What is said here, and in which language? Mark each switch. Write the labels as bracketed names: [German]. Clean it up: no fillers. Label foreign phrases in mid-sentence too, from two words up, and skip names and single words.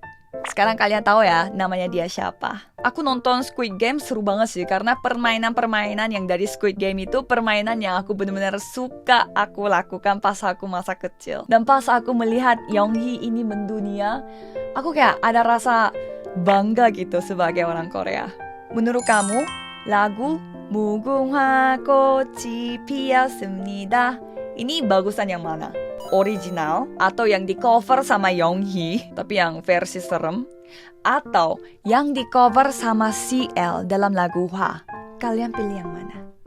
[Indonesian] Sekarang kalian tahu ya namanya dia siapa. Aku nonton Squid Game seru banget sih karena permainan-permainan yang dari Squid Game itu permainan yang aku benar-benar suka aku lakukan pas aku masa kecil. Dan pas aku melihat Young-hee ini mendunia, aku kayak ada rasa bangga gitu sebagai orang Korea. Menurut kamu, lagu 무궁화 꽃이 피었습니다 ini bagusan yang mana? Original atau yang di cover sama Young-hee tapi yang versi serem, atau yang di cover sama CL dalam lagu Hwa? Kalian pilih yang mana?